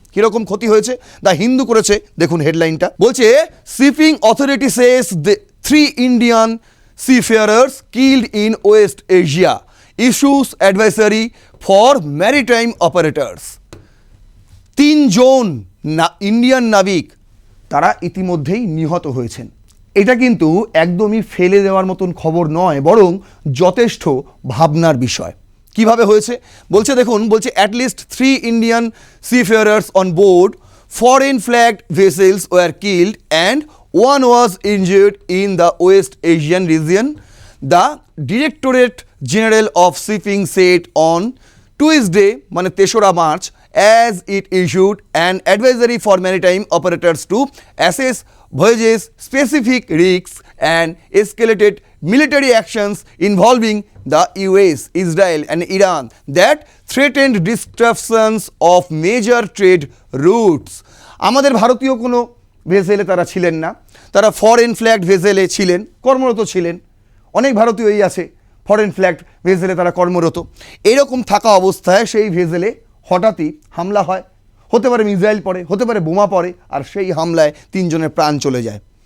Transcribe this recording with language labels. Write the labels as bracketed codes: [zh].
[bn] কিরকম ক্ষতি হয়েছে [en] the Hindu [bn] করেছে, দেখুন হেডলাইনটা বলছে, [en] Shipping authority says 3 Indian seafarers killed in West Asia, issues advisory for maritime operators। [bn] 3 John Indian নাবিক তারা ইতিমধ্যেই নিহত হয়েছেন। এটা কিন্তু একদমই ফেলে দেওয়ার মতন খবর নয়, বরং যথেষ্ট ভাবনার বিষয়। কিভাবে হয়েছে বলছে, দেখুন, বলছে [en] at least 3 Indian seafarers on board foreign flagged vessels were killed and 1 was injured in the West Asian region, the Directorate General of Shipping said on Tuesday, [bn] মানে 3রা March, [en] as it issued an advisory for maritime operators to assess voyages, specific risks and escalated military actions involving the US, Israel and Iran that threatened disruptions of major trade routes। [bn] আমাদের ভারতীয় কোনো ভেসেলে তারা ছিলেন না, তারা foreign flagged ভেসেলে ছিলেন, কর্মরত ছিলেন। অনেক ভারতীয়ই আছে ফরেন ফ্ল্যাগ ভেসেলে তারা কর্মরত। এরকম থাকা অবস্থায় সেই ভেসেলে হঠাৎই হামলা হয়, হতে পারে মিসাইল পড়ে, হতে পারে বোমা পড়ে, আর সেই হামলায় 3 জনের প্রাণ চলে যায়।